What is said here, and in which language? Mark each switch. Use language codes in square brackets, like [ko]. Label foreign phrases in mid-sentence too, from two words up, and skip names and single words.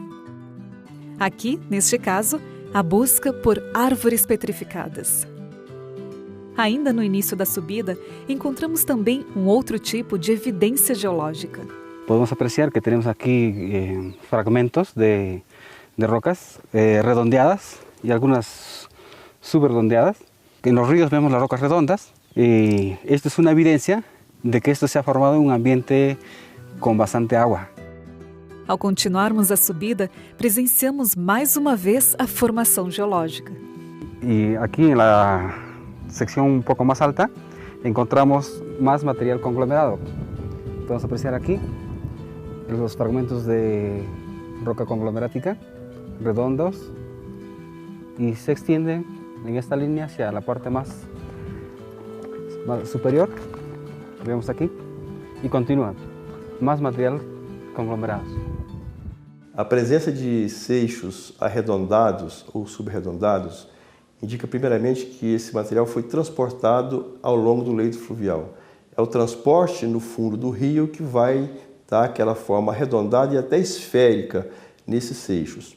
[pt] Aqui, neste caso, a busca por árvores petrificadas. Ainda no início da subida, encontramos também um outro tipo de evidência geológica. Podemos apreciar que temos aqui fragmentos de [es] rocas redondeadas [pt] e algumas subredondeadas. Nos ríos vemos as rocas redondas. [es] Y esto es una evidencia de que esto se ha formado en un ambiente con bastante agua. [pt] Ao continuarmos a subida, presenciamos mais uma vez a formação geológica. [es] Y aquí en la sección un poco más alta encontramos más material conglomerado. Podemos apreciar aquí los fragmentos de roca conglomerática redondos y se extiende en esta línea hacia la parte más superior, vemos aquí, [pt] e continua, mais material conglomerados. A presença de seixos arredondados ou subarredondados indica primeiramente que esse material foi transportado ao longo do leito fluvial. É o transporte no fundo do rio que vai dar aquela forma arredondada e até esférica nesses seixos.